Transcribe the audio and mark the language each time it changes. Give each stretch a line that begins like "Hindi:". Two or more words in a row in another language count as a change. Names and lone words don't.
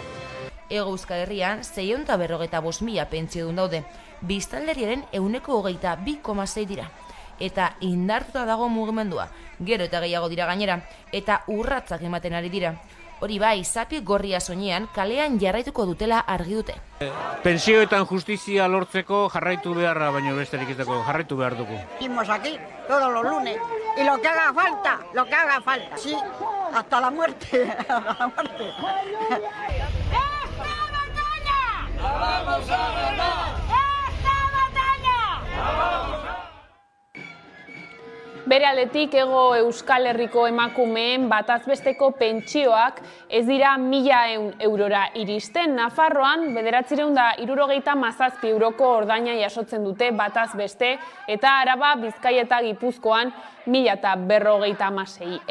Basque: Hego Euskal Herrian 645.000 pentsiodun daude, biztanleriaren 22,6 dira. Eta indartuta dago mugimendua, gero eta gehiago dira gainera, eta urratzak ematen ari dira. Hori bai, zapi gorria soinean kalean jarraituko dutela argi dute. Pentsioetan justizia lortzeko jarraitu beharra, baino besterik ez dago, jarraitu behar dugu.
Spanish: Seguimos aquí todos los lunes y lo que haga falta, sí, hasta la muerte, hasta la muerte. ¡Esta batalla! ¡La vamos a ganar! ¡Esta batalla! ¡La vamos a...
Basque: Bere aldetik Hego Euskal Herriko emakumeen batazbesteko pentsioak ez dira 1.000 eurora iristen. Nafarroan 967 euroko ordaina jasotzen dute batazbeste eta Araba, Bizkaia eta Gipuzkoan 1.056.